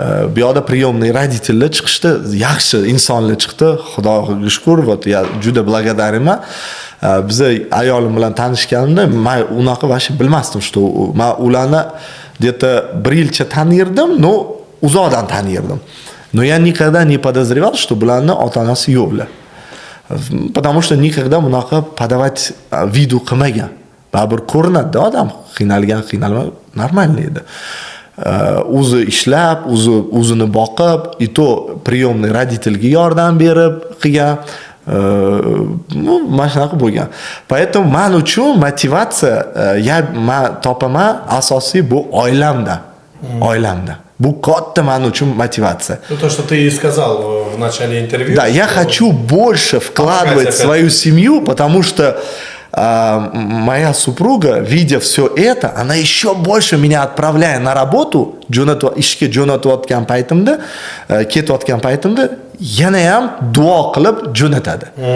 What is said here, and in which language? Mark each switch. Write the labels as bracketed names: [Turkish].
[Uzbek] Bu yerda приемный родительlar chiqishdi, yaxshi insonlar chiqdi. Xudoga shukr, juda благодарman. Biz ayolim bilan tanishganimda men unaqa vashi bilmasdim, что men ularni где-то 1 yilcha tanirdim, но uzoqdan tanirdim. [Russian] Но я никогда не подозревал, что [Uzbek] bularni ota-onasi yo'qlar. [Russian] Потому что никогда bunaqa подавать виду qilmagan. [Uzbek] Baribir ko'rinadi odam qiynalgan, нормально edi. O'zi ishlab, o'zini boqib, и то приемный родительga yordam berib qilgan. Mana shunaqa bo'lgan. Поэтому men uchun motivatsiya men topaman asosiy bu oilamda. Oilamda. Bu katta men uchun motivatsiya. [Russian] То, что ты и сказал в начале интервью. Да, я хочу больше вкладывать в свою семью, потому что моя супруга, видя все это, она еще больше меня отправляет на работу, [Uzbek] ishga jo'natayotgan paytimda, ketayotgan paytimda yana ham duo qilib jo'natadi.